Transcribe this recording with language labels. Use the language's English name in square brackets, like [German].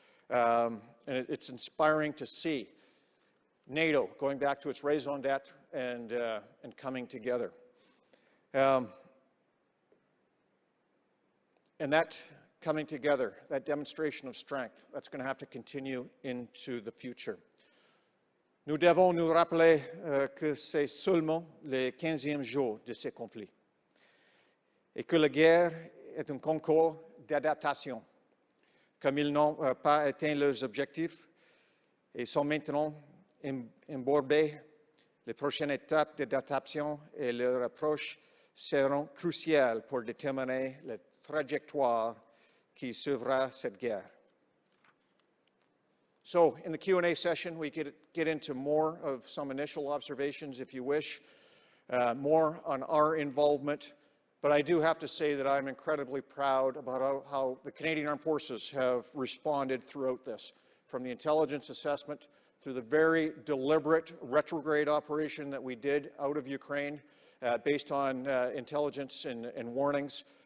[English] And it's inspiring to see NATO going back to its raison d'etre and coming together. And that coming together, that demonstration of strength, that's going to have to continue into the future. [French] Nous devons nous rappeler que c'est seulement le 15e jour de ces conflits et que la guerre est un concours d'adaptation. Comme ils n'ont pas atteint leurs objectifs et sont maintenant embourbés, les prochaines étapes d'adaptation et leur approche seront cruciales pour déterminer la trajectoire qui suivra cette guerre. [English] So in the Q&A session, we get into more of some initial observations, if you wish, more on our involvement. But I do have to say that I'm incredibly proud about how the Canadian Armed Forces have responded throughout this, from the intelligence assessment through the very deliberate retrograde operation that we did out of Ukraine based on intelligence and warnings.